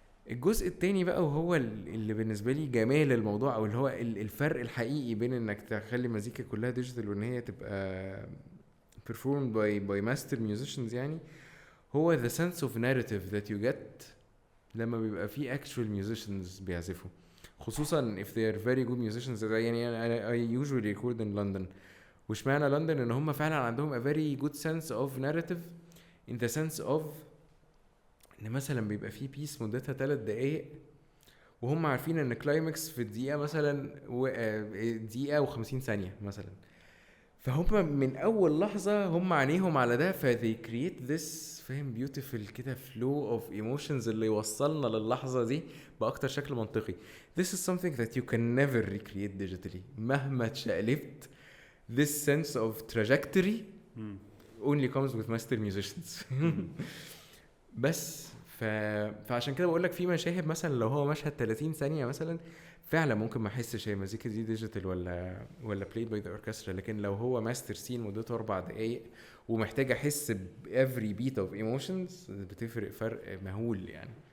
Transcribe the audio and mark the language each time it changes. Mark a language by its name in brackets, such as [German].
[Arabic] الجزء التاني بقى وهو اللي بالنسبه لي جمال الموضوع او اللي هو الفرق الحقيقي بين انك تخلي مزيكا كلها ديجيتال وان هي تبقى [English] performed by master musicians [Arabic] يعني هو [English] the sense of narrative that you get [Arabic] لما بيبقى في [English] actual musicians [Arabic] بيعزفوا. خصوصا [English] if they are very good musicians. [Arabic] يعني [English] I usually record in London. [Arabic] وش معنى لندن؟ ان هم فعلا عندهم [English] a very good sense of [Arabic] narrative in the sense of ان مثلا بيبقى في بيس مدتها 3 دقايق وهم عارفين ان كلايمكس في الدقيقه مثلا دقيقه و50 ثانيه مثلا. فهم من اول لحظه هم عينيهم على ده [English] they create this [Arabic] فاهم beautiful كده [English] flow of emotions [Arabic] اللي يوصلنا للحظه دي باكتر شكل منطقي. [English] This is something that you can never recreate digitally [Arabic] مهما تشقلبت. [English] This sense of trajectory only comes with master musicians. [Arabic] بس فعشان كده بقول لك في مشاهد مثلا لو هو مشهد 30 ثانيه مثلا فعلا ممكن ما احسش هي مزيكا دي ديجيتال ولا [English] played by the orchestra. [Arabic] لكن لو هو ماستر سين مدته 4 دقايق ومحتاج احس ب [English] every beat of emotions [Arabic] بتفرق فرق مهول يعني.